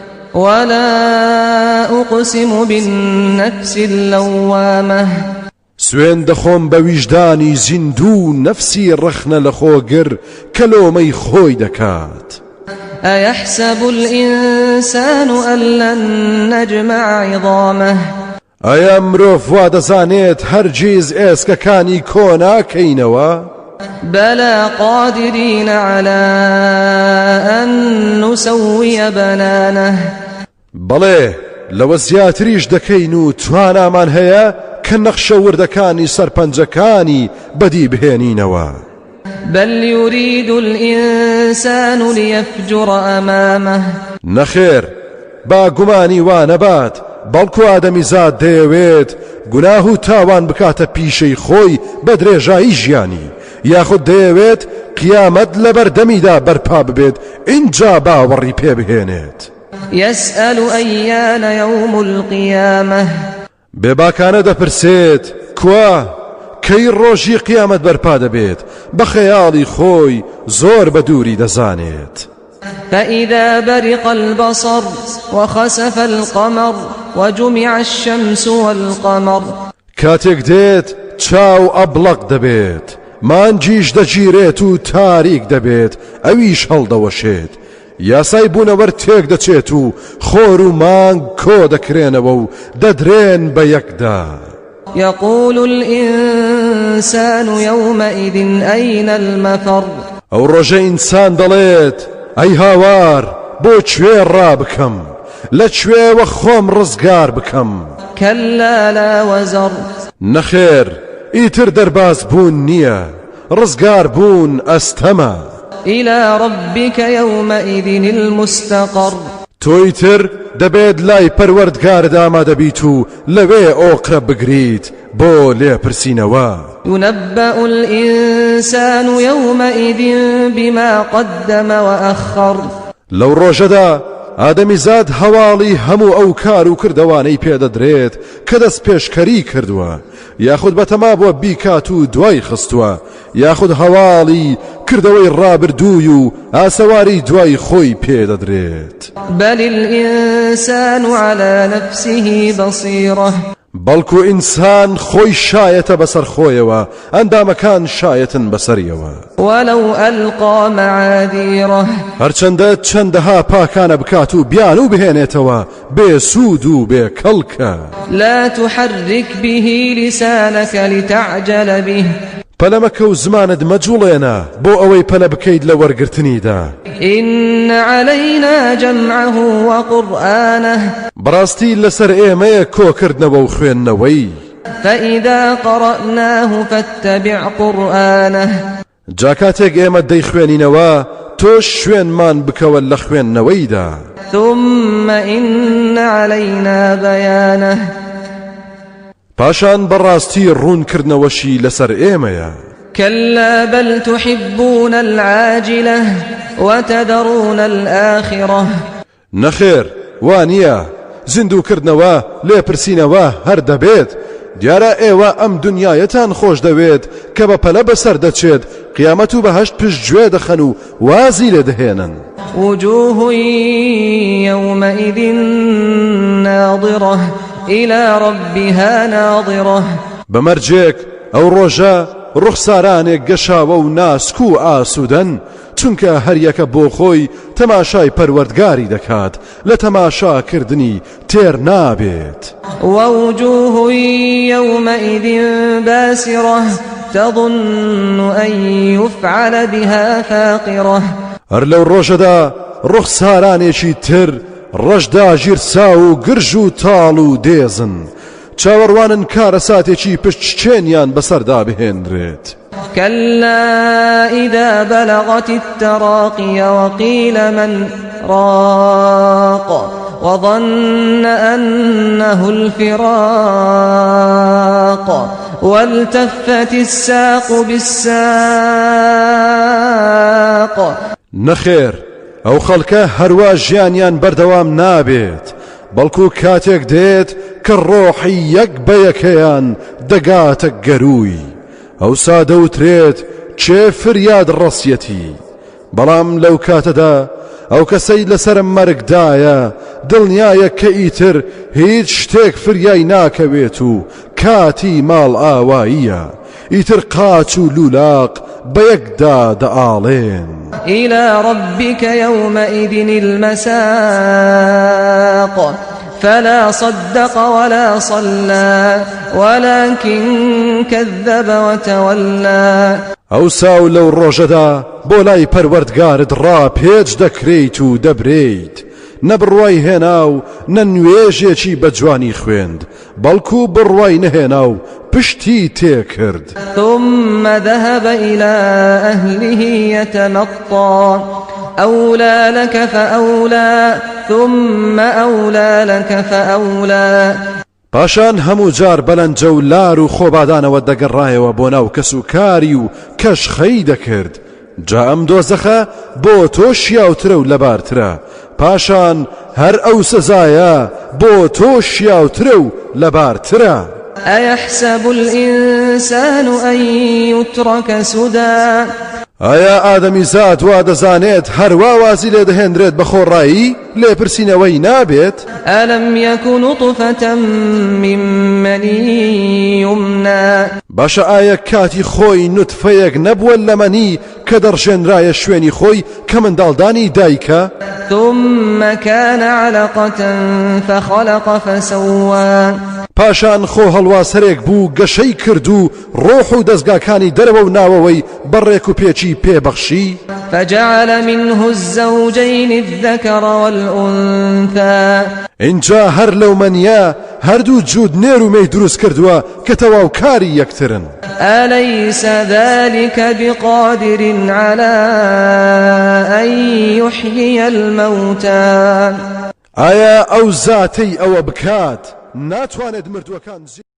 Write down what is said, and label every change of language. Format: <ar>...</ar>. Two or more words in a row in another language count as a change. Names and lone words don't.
<ar>ولا أقسم بالنفس اللوامة</ar> <ckb>سوين دخوم بوجداني زندو نفسي رخنا لخوغر كلومي خوي دكات</ckb> <ar>أيحسب الإنسان أن لن نجمع عظامه</ar> <ckb>ئایا مرۆڤ وا دەزانێت هەرگیز ئێسکەکانی کۆناکەینەوە؟</ckb> <ar>بلى قادرين على أن نسوي بنانه</ar> <ckb>بەڵێ لەوە زیاتریش دەکەین و توانامان هەیە کە نەخشە وردەکانی سەرپەنجەکانی بەدی بهێنینەوە.</ckb> <ar>بل يريد الإنسان ليفجر أمامه</ar> <ckb>نەخێر با گومانی وا نەبات بەڵکو ئادەمیزاد دەیەوێت گوناه و تاوان بکاتە پیشەی خۆی بە درێژایی ژیانی یاخود دەیەوێت قیامەت لە بەردەمیدا بەرپا ببێت اینجا باوەڕی پێ بهێنێت.</ckb> <ar>يسأل أيان يوم القيامة</ar> <ckb>بێباکانە دەپرسێت کوا کەی ڕۆژی قیامەت بەرپا دەبێت بە خەیاڵی خۆی زۆر بە دووری دەزانێت.</ckb> <ar>فإذا برق البصر وخسف القمر وجمع الشمس والقمر</ar> <ckb>کاتێک دێت چاو ئەبلەق دەبێت مانجیش دەگیرێت و تاریک دەبێت ئەویش هەڵدەوەشێت یاسای بوونەوەر تێک دەچێت و خۆر و مانگ کۆ دەکرێنەوە و دەدرێن بە یەکدا.</ckb> <ar>يقول الإنسان يومئذ أين المفر</ar> <ckb>ئەو ڕۆژە ئینسان دەڵێت ئەی هاوار بۆ کوێ ڕابکەم لە کوێوە خۆم ڕزگار بکەم.</ckb> <ar>كلا لا وزر</ar> <ckb>نەخێر ئیتر دەرباز بوون نییە ڕزگار بوون ئەستەمە.</ckb> <ar>إلى ربك يومئذ المستقر</ar> <ckb>تۆیتر دەبێت لای پەروەردگارت ئامادەبیت و لەوێ ئۆقرە بگریت بۆ لێپرسینەوە.</ckb> <ar>ينبأ الإنسان يومئذ بما قدم وأخر</ar> <ckb>لەو ڕۆژەدا ئادەمیزاد هەواڵی هەموو ئەو کار و کردەوانەی پێدەدرێت کە دەست پێشکەری کردووە یاخود بەتەما بووە بیکات و دوای خستووە یاخود هەواڵی کردەوەی ڕابردووی و ئاسەواری دوای خۆی پێدەدرێت.</ckb> <ar>بل الإنسان على نفسه بصيرة</ar> <ckb>بەڵکو ئینسان خۆی شایەتە بەسەر خۆیەوە ئەندامەکان شایەتن بەسەریەوە.</ckb> <ar>ولو ألقى معاذيره</ar> <ckb>هەرچەندە چەندەها پاکانە بکات و بیان و بهێنێتەوە بێسوود و بێکەڵکە.</ckb> <ar>لا تحرك به لسانك لتعجل به</ar> <ckb>پەلەمەکە و زمانت مەجوڵێنە بۆ ئەوەی پەلە بکەیت لە وەرگرتنیدا.</ckb> <ar>إن علينا جمعه وقرآنه</ar> <ckb>بەڕاستی لەسەر ئێمەیە کۆکردنەوە و خوێندنەوەی.</ckb> <ar>فإذا قرأناه فاتبع قرآنه</ar> <ckb>جا کاتێک ئێمە دەیخوێنینەوە تۆش شوێنمان بکەوە لە خوێندنەوەیدا.</ckb> <ar>ثم إن علينا بيانه</ar> <ckb>پاشان بەڕاستی ڕوونکردنەوەشی لەسەر ئێمەیە.</ckb> <ar>كلا بل تحبون العاجلة وتذرون الآخرة</ar> <ckb>نەخێر وانییە زیندووکردنەوە لێپرسینەوە هەر دەبێت دیارە ئێوە ئەم دنیایەتان خۆش دەوێت کە بە پەلە بەسەر دەچێت قیامەت و بەهەشت پشتگوێ دەخەن و وازی لێ دەهێنن.</ckb> <ar>وجوه يومئذ ناظرة إلى ربها ناظرة</ar> <ckb>بەمەرجێک ئەو ڕۆژە ڕوخسارانێک گەشاوە و ناسک و ئاسوودەن چونکە هەریەکە بۆ خۆی تەماشای پەروەردگاری دەکات لە تەماشاکردنی تێر نابێت.</ckb> <ar>ووجوه يومئذ باسرة تظن أن يفعل بها فاقرة</ar> <ckb>هەر لەو ڕۆژەدا ڕوخسارانێکی تر ڕەشدا ژیرسا و گرژ و تاڵ و دێزن چاوەڕوانن کارە ساتێکی پشتچێنیان بەسەردا بهێنرێت.</ckb> <ar>كلا إذا بلغت التراقي وقيل من راق وظن أنه الفراق والتفت الساق بالساق</ar> <ckb>نەخێر ئەو خەڵکە هەروە ژیانیان بەردەوام نابێت بەڵکو کاتێک دێت کە ڕۆحی یەک بە یەکەیان دەگاتە گەروی ئەوسا دەوترێت چێ فریاد ڕەسیەتی بەڵام لەو کاتەدا ئەو کەسەی لەسەر مەرگدایە دڵنیایە کە ئیتر هیچ شتێک فریای ناکەوێت و کاتی ماڵ ئاواییە ئیتر قاچ و لولاق بەیەکدا دەئاڵێن</ckb> <ar>إلى ربك يومئذ المساق فلا صدق ولا صلى ولكن كذب وتولى</ar> <ckb>ئەوسا لەو ڕۆژەدا بۆ لای پەروەردگارت ڕاپێچ دەکرێیت و دەبرێیت نەبڕوای هێنا و نە نوێژێکی بە جوانی خوێند بەڵکو بڕوای نەهێنا و پشتی تێکرد</ckb> <ar>ثم ذهب إلى أهله يتمطى أولى لك فأولى ثم أولى لك فأولى</ar> <ckb>پاشان هەموو جار بەلەنجە و لار و خۆبادانەوە دەگەڕایەوە بۆ ناو کەس و کاری و کەشخەی دەکرد جا ئەم دۆزەخە بۆ تۆ شیاوترە و لەبارترە پاشان هەر ئەو سزایە بۆ تۆ شیاوترە و لەبارترە</ckb> <ar>أيحسب الإنسان أن يترك سدى</ar> <ckb>ئایا ئادەمیزاد وا دەزانێت هەروە وازی لێ دەهێنرێت بە خۆڕایی لێپرسینەوەی نابێت</ckb> <ar>ألم يك نطفة من مني يمنى</ar> <ckb>باشە ئایا کاتی خۆی نوتفەیەک نەبووە لە مەنی کە دەڕژێنرایە شوێنی خۆی کە منداڵدانی دایکە</ckb> <ar>ثم كان علقة فخلق فسوى</ar> <ckb>پاشان خۆ هەڵواسەرێک بوو گەشەی کرد و ڕۆح و دەستگاکانی دەرەوە و ناوەوەی بەڕێک و پێچی پێبەخشی</ckb> <ar>فجعل منه الزوجين الذكر والأنثى</ar> <ckb>اینجا هەر لەو مەنیە هەردوو جوود نێر و مەی دروست کردووە کە تەواوکاری یەکترن</ckb> <ar>أليس ذلك بقادر على أن يحيي الموتى</ar> <ckb>ئایا ئەو زاتەی ئەوە بکات ناتوانێت مردووەکان</ckb>